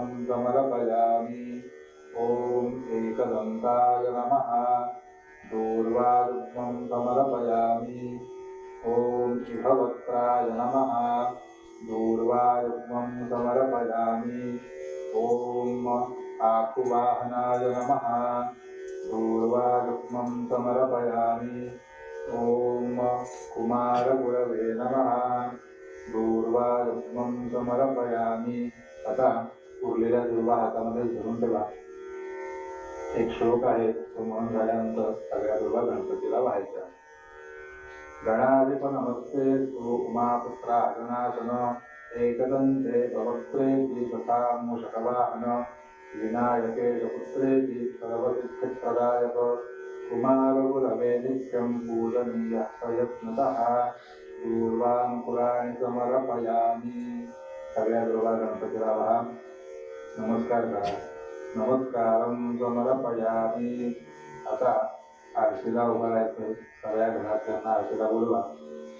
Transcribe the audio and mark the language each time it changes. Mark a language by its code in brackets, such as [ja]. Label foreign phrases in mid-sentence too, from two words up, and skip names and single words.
[sa] समर्पयामि ॐ एकदन्ताय नमः दूर्वायुग्मं समर्पयामि ॐ इहवक्त्राय नमः दूर्वायुग्मं समर्पयामि ॐ आकुवाहनाय नमः दूर्वायुग्मं समर्पयामि ॐ कुमारगुरवे नमः दूर्वायुग्मं समर्पयामि। [mr] आता उरलेल्या दुर्वा हातामध्ये धरून ठेवा। एक श्लोक आहे तो म्हणून झाल्यानंतर सगळ्या दुर्वा गणपतीला व्हायच्या। [sa] गणाधिप नमस्ते तु उमापुत्रा गणासन एकदन्ते प्रवक्त्रेति तथा मूषकवाहन विनायकेश पुत्रेति सर्वसिद्धिप्रदायक कुमारगुरवे नित्यं पूजनीयः प्रयत्नतः दूर्वांकुराणि समर्पयामि। [mr] सगळ्या दुर्वा गणपतीला वहा, नमस्कार करा। [sa] नमस्कारं समर्पयामि। [mr] आता आरतीला उभा राहायचं, सगळ्या घरातल्यांना आरतीला बोलवा।